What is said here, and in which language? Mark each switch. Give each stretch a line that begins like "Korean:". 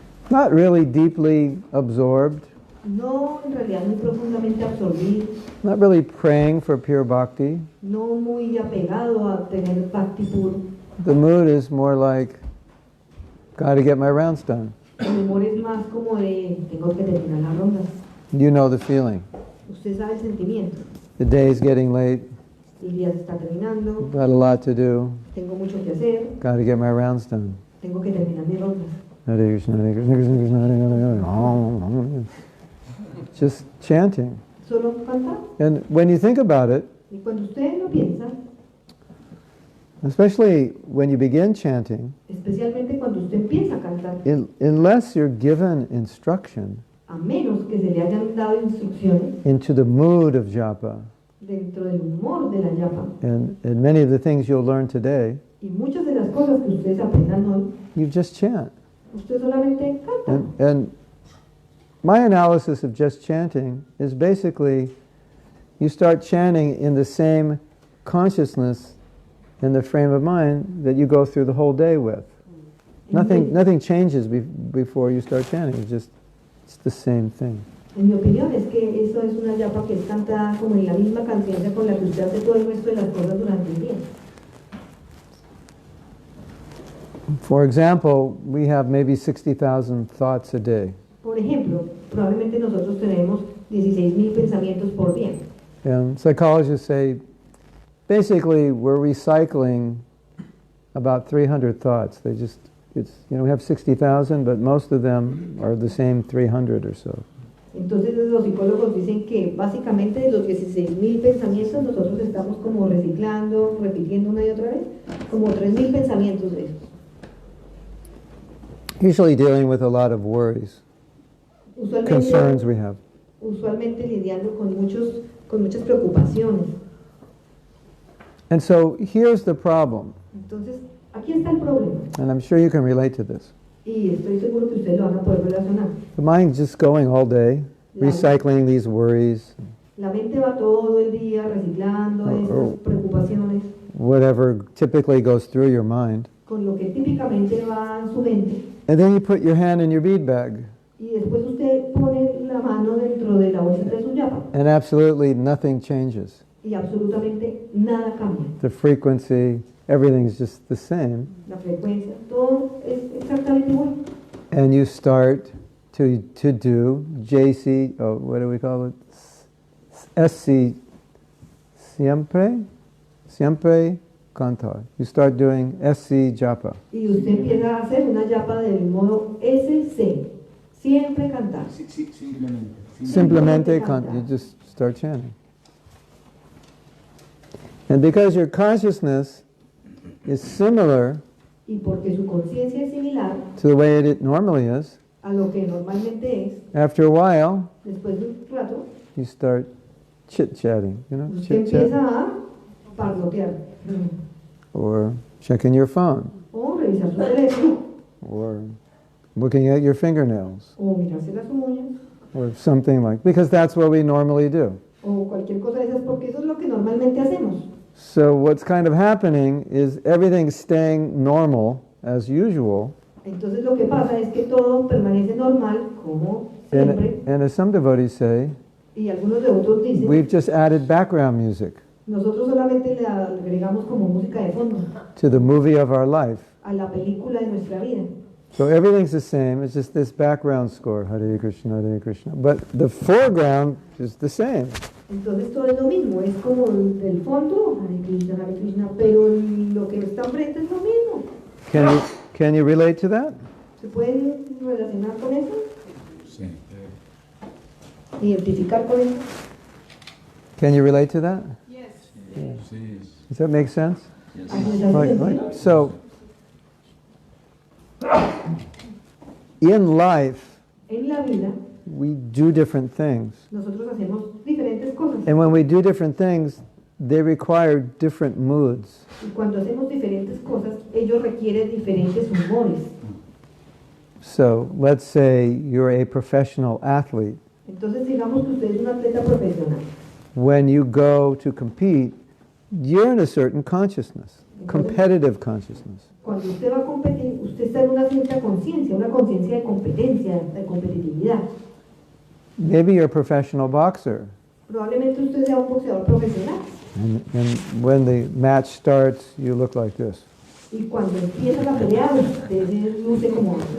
English: Not really deeply absorbed.
Spanish: No en realidad muy profundamente absorbido,
English: not really praying for pure bhakti.
Spanish: no muy apegado a tener bhakti puro.
English: The mood is more like, gotta get my rounds done.
Spanish: El humor es más como de tengo que terminar las rondas.
English: You know the feeling.
Spanish: Usted sabe el sentimiento.
English: The day's getting late,
Spanish: El día se está terminando,
English: got a lot to do,
Spanish: tengo mucho que hacer,
English: gotta get my rounds done.
Spanish: tengo que terminar mis rondas.
English: Hare Krishna, Hare Krishna, Krishna Krishna, Hare Hare, Hare Hare. Just chanting.
Spanish: Solo cantar.
English: And when you think about it,
Spanish: Y cuando usted lo piensa,
English: especially when you begin chanting,
Spanish: especialmente cuando usted empieza a cantar,
English: unless you're given instruction
Spanish: a menos que se le hayan dado instrucciones
English: into the mood of japa,
Spanish: dentro del humor de la yapa,
English: and many of the things you'll learn today,
Spanish: y muchas de las cosas que ustedes aprendan hoy,
English: you just chant.
Spanish: usted solamente canta.
English: And my analysis of just chanting is basically you start chanting in the same consciousness in the frame of mind that you go through the whole day with. Nothing changes before you start chanting. It's the same thing.
Spanish: En mi opinión es que eso es una yapa que es cantada como en la misma conciencia con la que usted hace todo el resto de las cosas durante el día.
English: For example, we have maybe 60,000 thoughts a day.
Spanish: Por ejemplo, probablemente nosotros tenemos 16,000 pensamientos por día.
English: And psychologists say basically we're recycling about 300 thoughts. We have 60,000, but most of them are the same 300 or so.
Spanish: Entonces los psicólogos dicen que básicamente de los 16,000 pensamientos nosotros estamos como reciclando, repitiendo una y otra vez, como 3,000 pensamientos de esos.
English: Usually dealing with a lot of worries, concerns we have.
Spanish: Usualmente lidiando con muchas preocupaciones.
English: And so here's the problem,
Spanish: Entonces, aquí está el problema.
English: and I'm sure you can relate to this.
Spanish: Y estoy seguro que ustedes lo van a poder relacionar.
English: The mind's just going all day, recycling these worries,
Spanish: La mente va todo el día reciclando esas preocupaciones
English: whatever typically goes through your mind.
Spanish: con lo que típicamente va en su mente.
English: And then you put your hand in your bead bag,
Spanish: Y después usted pone la mano dentro de la bolsita de su yapa
English: and absolutely nothing changes.
Spanish: y absolutamente nada cambia.
English: The frequency, everything's just the same.
Spanish: La frecuencia, todo es exactamente igual.
English: And you start to do JC, what do we call it?
Spanish: SC, siempre cantar.
English: You start doing SC japa.
Spanish: Y usted empieza a hacer una yapa del modo SC, siempre cantar. Simplemente.
English: You just start chanting. And because your consciousness is similar
Spanish: Y porque su conciencia es similar
English: to the way it normally is,
Spanish: a lo que normalmente es,
English: after a while,
Spanish: después de un rato,
English: you start chit-chatting,
Spanish: usted
English: chit-chat,
Spanish: empieza a parlotear
English: or checking your phone,
Spanish: o revisar su teléfono
English: or looking at your fingernails,
Spanish: o mirarse las uñas
English: or something because that's what we normally do.
Spanish: o cualquier cosa de esas porque eso es lo que normalmente hacemos.
English: So what's kind of happening is everything's staying normal as usual,
Spanish: Entonces lo que pasa es que todo permanece normal como siempre
English: and as some devotees say,
Spanish: y algunos de otros dicen
English: we've just added background music
Spanish: nosotros solamente le agregamos como música de fondo
English: to the movie of our life.
Spanish: a la película de nuestra vida.
English: So everything's the same, it's just this background score, Hare Krishna, Hare Krishna. But the foreground is the same.
Spanish: Entonces todo es lo mismo, es como del fondo, Hare Krishna, pero lo que está enfrente es lo mismo.
English: Can you relate to that?
Spanish: ¿Se pueden relacionar con eso? Sí. ¿Identificar con eso?
English: Can you relate to that?
Spanish: Sí.
English: Does that make sense? Yes. So, in life,
Spanish: En la vida
English: we do different things.
Spanish: nosotros hacemos diferentes cosas
English: And when we do different things, they require different moods.
Spanish: y cuando hacemos diferentes cosas ellos requieren diferentes humores.
English: So, let's say you're a professional athlete.
Spanish: Entonces digamos que usted es un atleta profesional.
English: When you go to compete, you're in a certain consciousness, competitive consciousness.
Spanish: Cuando usted va a competir, usted está en una cierta conciencia, una conciencia de competencia, de competitividad.
English: Maybe you're a professional boxer.
Spanish: Probablemente usted sea un boxeador profesional.
English: And when the match starts, you look like this.
Spanish: Y cuando empieza la pelea, usted luce como...